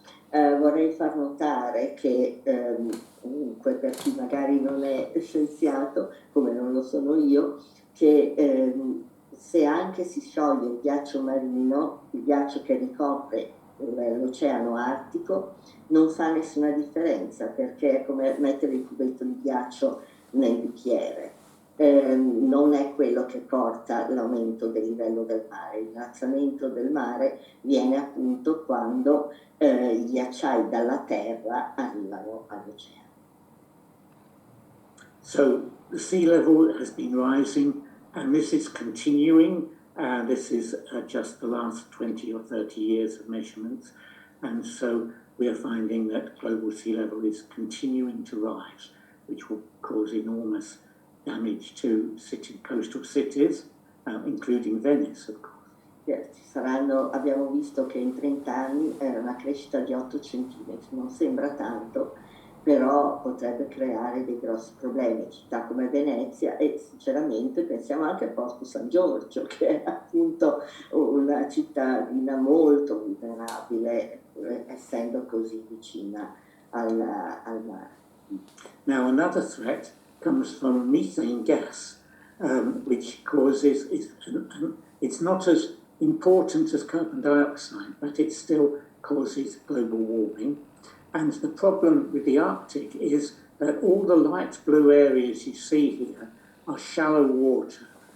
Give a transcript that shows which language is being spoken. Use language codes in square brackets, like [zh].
[it] Vorrei far notare che comunque per chi magari non è scienziato, come non lo sono io, che se anche si scioglie il ghiaccio marino, il ghiaccio che ricopre l'oceano Artico, non fa nessuna differenza, perché è come mettere il cubetto di ghiaccio nel bicchiere. Non è quello che porta l'aumento del livello del mare. L'innalzamento del mare viene appunto quando i ghiacciai dalla terra arrivano all'oceano. [en] So the sea level has been rising, and this is continuing. This is just the last 20 or 30 years of measurements, and so we are finding that global sea level is continuing to rise, which will cause enormous damage to coastal cities, including Venice, of course. [it] Abbiamo visto che in 30 anni era una crescita di 8 centimetri, non sembra tanto, però potrebbe creare dei grossi problemi. Città come Venezia, e sinceramente pensiamo anche al Porto San Giorgio, che è appunto una cittadina molto vulnerabile, essendo così vicina al mare. [en] Now, another threat comes from methane gas, which causes, it's not as important as carbon dioxide, but it still causes global warming. And the problem with the Arctic is that all the light blue areas you see here are shallow water.